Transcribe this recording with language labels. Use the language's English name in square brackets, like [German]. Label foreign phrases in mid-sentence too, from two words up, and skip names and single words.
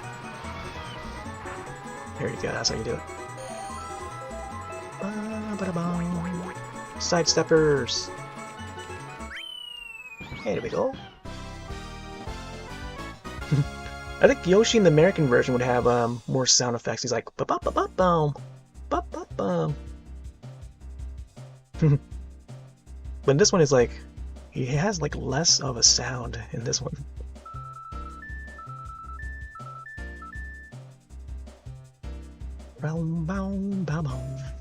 [English] There you go, that's how you do it. Sidesteppers! Hey, there we go. I think Yoshi in the American version would have more sound effects. He's like ba-ba-ba-ba-boom, ba-ba-bum. But this one is like, he has like less of a sound in this one. Boom, boom, boom, boom.